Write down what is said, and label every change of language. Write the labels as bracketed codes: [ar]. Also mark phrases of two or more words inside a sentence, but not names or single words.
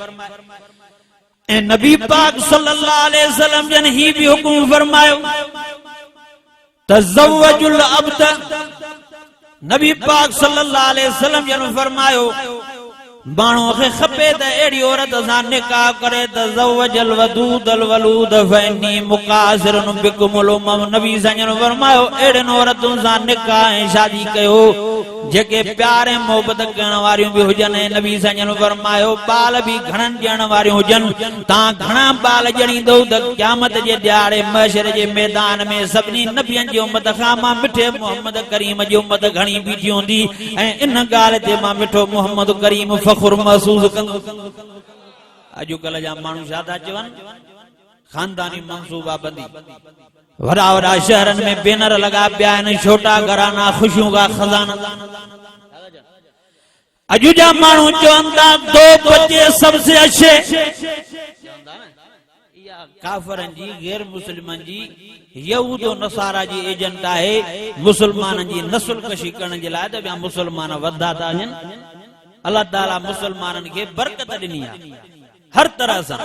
[sd] ऐं नबी पाक [ar] صلى الله عليه وسلم [sd] जन ही भी हुकुम फरमायो, [ar] تزوج العبد. [sd] नबी पाक [ar] صلى الله عليه وسلم [sd] जन फरमायो, माण्हू खे खपे त अहिड़ी औरत सां निकाह करे, [ar] تزوجوا الودود الولود فإني مكاثر بكم الأمم. [sd] नबी सजन फरमायो, अहिड़ियुनि औरतुनि सां निकाह ऐं शादी कयो जेके प्यार ऐं मोहबत करण वारियूं भी हुजनि। ऐं नबी सजन फरमायो, बाल भी घणनि ॾियण वारियूं हुजनि। तव्हां घणा बाल ॼणींदो त क़यामत जे ॾियारे महशर जे मैदान में सभिनी नबियनि जी उम्मत खां मां मिठे मोहम्मद करीम जी उम्मत घणी बीठी हूंदी, ऐं इन ॻाल्हि ते मां मिठो मोहम्मद करीम फ़ख्रु महसूस कंदो। अॼुकल्ह जा माण्हू छा था चवनि, खानदानी मंसूबा बंदी, वॾा वॾा शहरनि में बैनर लॻा पिया आहिनि, [hi] छोटा घराना ख़ुशियों का खज़ाना। [sd] अॼु जा माण्हू चवनि था, [hi] 2 बच्चे सबसे अच्छे। [sd] काफ़रनि जी, गैर मुस्लिमनि जी, यहूद और नसारा जी एजेंट आहे मुसलमाननि जी नस्ल कशी करण जे लाइ त ॿिया मुसलमान वधा था वञनि। अल्लाह ताला मुसलमाननि खे बरकत ॾिनी आहे हर तरह सां।